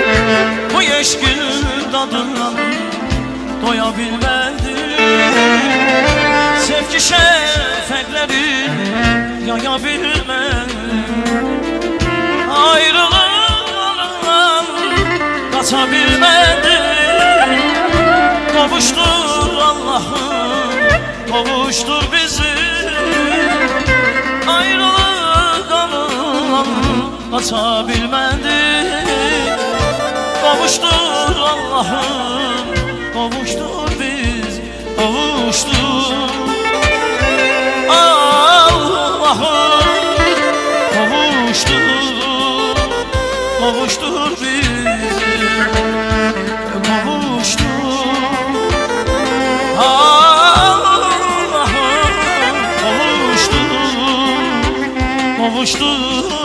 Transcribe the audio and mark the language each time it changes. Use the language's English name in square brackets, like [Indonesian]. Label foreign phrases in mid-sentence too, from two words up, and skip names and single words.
[Azerbaijani] Bu eşkin dadından doya bilmədim, sevgi şəfəqləri yaya bilmədim. Ayrılığından qaça bilmədim. [Turkish] Kavuştur Allah'ım, kavuştur bizi. Ayrılık anılan kaça bilmedik. Kavuştur Allah'ım, kavuştur bizi, kavuştur Allah'ım, kavuştur, kavuştur bizi, kavuştur Allah'ım, kavuştur, kavuştur.